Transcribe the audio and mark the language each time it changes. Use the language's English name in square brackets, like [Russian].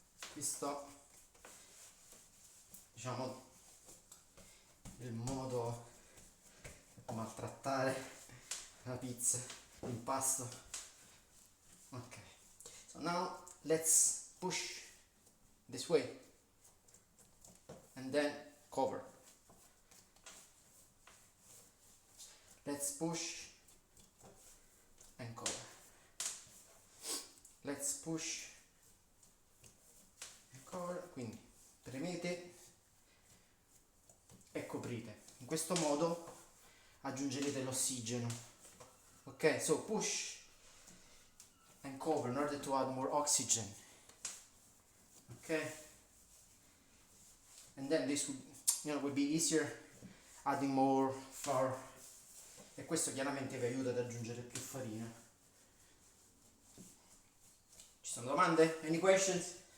[Italian] Questo, diciamo, il modo per maltrattare la pizza, l'impasto. [English] Ok, so now let's push this way and then cover. Let's push and cover. Let's push and cover. [Italian] Quindi premete e coprite. In questo modo aggiungerete l'ossigeno. [English] Ok, so push and cover in order to add more oxygen. Okay, and then this would be easier adding more flour. [Italian] E questo chiaramente vi aiuta ad aggiungere più farina. Ci sono domande? [English] Any questions?